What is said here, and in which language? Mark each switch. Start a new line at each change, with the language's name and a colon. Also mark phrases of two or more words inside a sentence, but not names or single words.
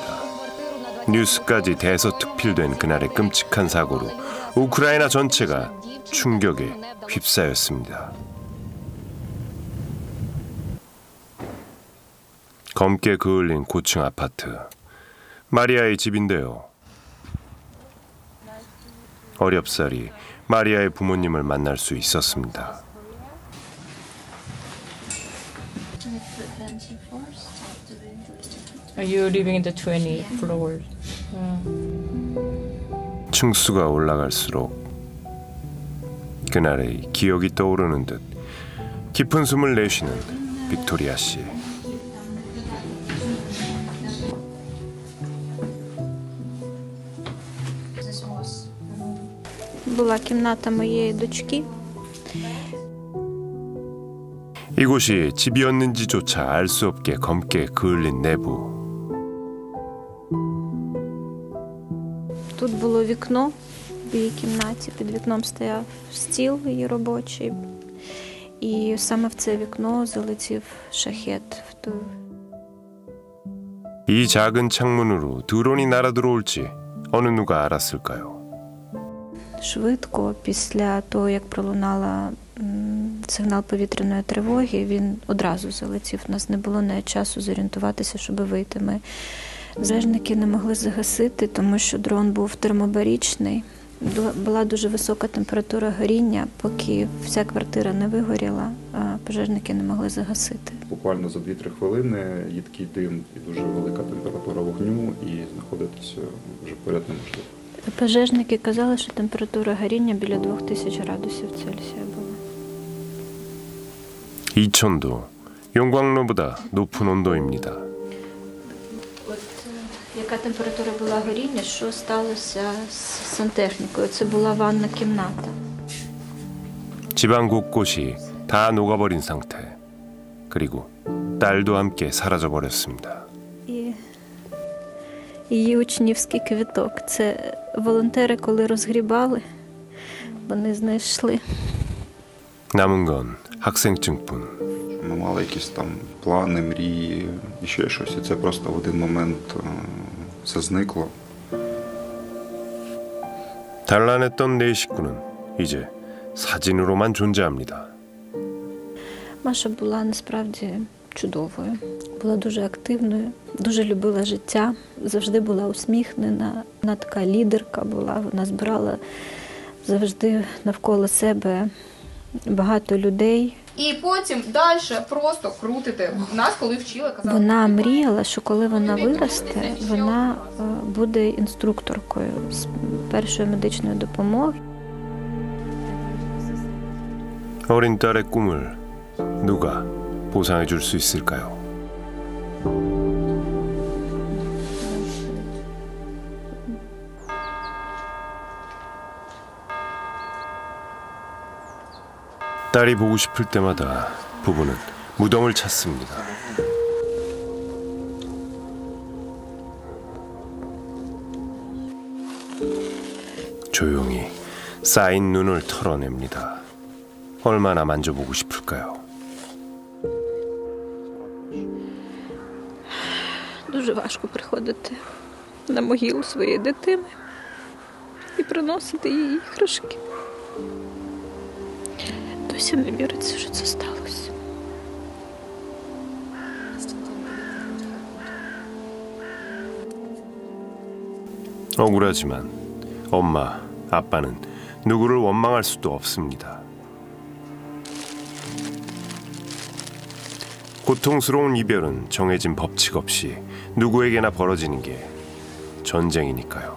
Korean: 뉴스까지 대서특필된 그날의 끔찍한 사고로 우크라이나 전체가 충격에 휩싸였습니다. 검게 그을린 고층 아파트. 마리아의 집인데요. 어렵사리 마리아의 부모님을 만날 수 있었습니다.
English: Are you living in the 20th floor?
Korean: 층수가 올라갈수록 그날의 기억이 떠오르는 듯 깊은 숨을 내쉬는 빅토리아 씨.
Ukrainian: була кімната моєї дочки.
Korean: 이곳이 집이었는지조차 알 수 없게 검게 그을린 내부.
Ukrainian: Тут було вікно в її кімнаті, під вікном стояв стіл її робочий. І саме в це вікно залетів шахет.
Korean: 이 작은 창문으로 드론이 날아들어올지 어느 누가 알았을까요?
Ukrainian: Швидко, після того, як пролунала сигнал повітряної тривоги, він одразу залетів. У нас не було навіть часу зорієнтуватися, щоб вийти. Ми пожежники не могли загасити, тому що дрон був термобарічний. Була дуже висока температура горіння, поки вся квартира не вигоріла, пожежники не могли загасити. Буквально за 2-3 хвилини їдкий дим і дуже велика температура вогню, і знаходитися вже поряд неможливо. Пожежники казали, що температура горіння біля 2000 градусів Цельсія була.
Korean: 이천도 용광로보다 높은 온도입니다.
Ukrainian: Яка температура була горіння, що сталося з сантехнікою? Це була ванна кімната.
Korean: 집안 곳곳이 다 녹아버린 상태. 그리고 딸도 함께 사라져버렸습니다.
Ukrainian: її учнівський квіток. Це волонтери, коли розгрібали, вони знайшли.
Korean: 남은 건 학생증뿐.
Ukrainian: Ми мали якісь там плани, мрії і ще щось. І це просто в один момент все зникло.
Korean: 단란했던 네 식구는 이제 사진으로만 존재합니다.
Ukrainian: Маша була насправді чудовою, була дуже активною, дуже любила життя, завжди була усміхнена. Вона така лідерка була, вона збирала завжди навколо себе багато людей. І потім далі просто крутите. Нас, коли вчили, казали. Вона мріяла, що коли вона виросте, вона буде інструкторкою з першої медичної допомоги.
Korean: 어린 딸의 꿈을 누가 보상해 줄 수 있을까요? 딸이 보고 싶을 때마다 부부는 무덤을 찾습니다. 조용히 쌓인 눈을 털어냅니다. 얼마나 만져보고 싶을까요?
Ukrainian: Дуже важко приходити на могилу своєї дитини і приносити їй іграшки. Досі не віриться, що це сталося.
Korean: 억울하지만 엄마, 아빠는 누구를 원망할 수도 없습니다. 고통스러운 이별은 정해진 법칙 없이 누구에게나 벌어지는 게 전쟁이니까요.